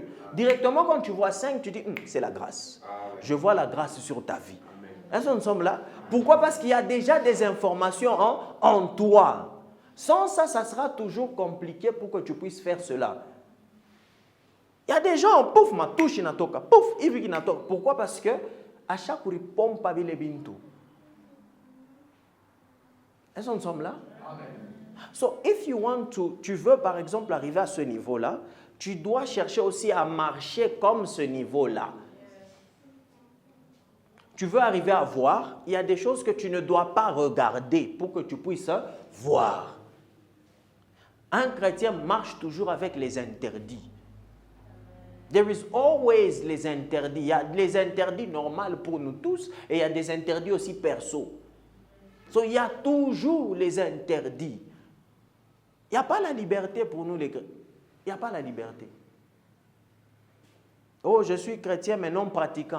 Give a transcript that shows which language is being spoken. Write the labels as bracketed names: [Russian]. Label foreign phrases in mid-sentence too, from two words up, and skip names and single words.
[French] Directement quand tu vois 5, tu dis, c'est la grâce. Je vois la grâce sur ta vie. Est-ce que nous sommes là? Pourquoi? Parce qu'il y a déjà des informations en toi. Sans ça, ça sera toujours compliqué pour que tu puisses faire cela. Il y a des gens, pouf, ma touche inatoka, pouf, [Swahili] ivi inatoka. [French] Pourquoi? Parce que à chaque fois, ils pompent pas les bintou. Est-ce que nous sommes là? [English] Amen. So, if you want to, [French] tu veux par exemple arriver à ce niveau-là, tu dois chercher aussi à marcher comme ce niveau-là. Tu veux arriver à voir, il y a des choses que tu ne dois pas regarder pour que tu puisses voir. Un chrétien marche toujours avec les interdits. [English] There is always [French] les interdits. Il y a les interdits normaux pour nous tous et il y a des interdits aussi perso. So, il y a toujours les interdits. Il n'y a pas la liberté pour nous les chrétiens. Il n'y a pas la liberté. Oh, je suis chrétien mais non pratiquant.